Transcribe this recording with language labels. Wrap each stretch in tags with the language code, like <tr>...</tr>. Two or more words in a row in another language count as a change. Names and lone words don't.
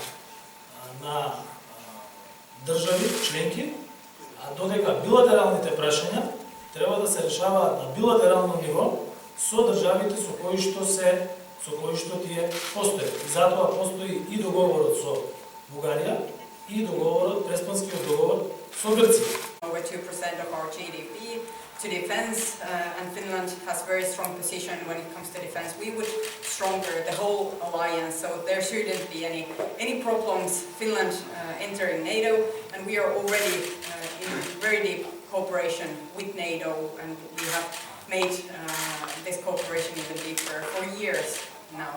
<mk>на држави членки, а додека билатералните прашања треба да се решаваат на билатерално ниво со државите со кои што тие постојат. И затоа постои и договорот со Бугарија и договорот, Преспанскиот договор со Грција.</mk> <en>Over 2% of our GDP to defense, and Finland has very strong position when it comes to defense. We would stronger the whole alliance, so there shouldn't be any problems. Finland entering NATO, and we are already in very deep cooperation with NATO, and we have made this cooperation even deeper for years now.</en>